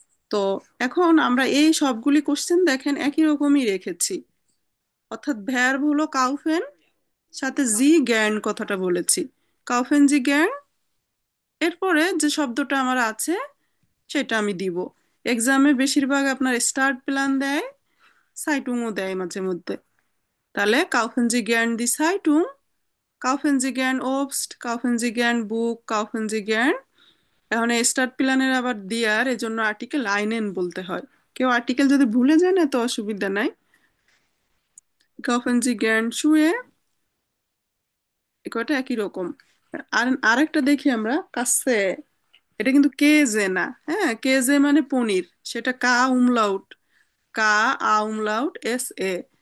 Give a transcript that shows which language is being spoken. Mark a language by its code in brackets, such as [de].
[bn] তো এখন আমরা এই সবগুলি কোশ্চেন দেখেন একই রকমই রেখেছি, অর্থাৎ ভ্যার হলো কাউফেন, সাথে জি জ্ঞান কথাটা বলেছি, কাউফেন জি জ্ঞান, এরপরে যে শব্দটা আমার আছে সেটা আমি দিব। এক্সামে বেশিরভাগ আপনার স্টার্ট প্ল্যান দেয়, সাইটুংও দেয় মাঝে মধ্যে। [de] তাহলে kaufen Sie gern die Zeitung, kaufen Sie gern Obst, kaufen Sie gern Buch, kaufen Sie gern। [bn] এখন এই স্টার্ট প্ল্যানের আবার দিয়ার এই জন্য আর্টিকেল আইনেন বলতে হয়। কেউ আর্টিকেল যদি ভুলে যায় না তো অসুবিধা নাই। [de] kaufen Sie gern Schuhe, [bn] এ কয়টা একই রকম। আর আরেকটা দেখি আমরা কাছে, এটা কিন্তু কে জে না, হ্যাঁ কে জে মানে পনির, সেটা কা উমলাউট, কা আ উমলাউট এস এ।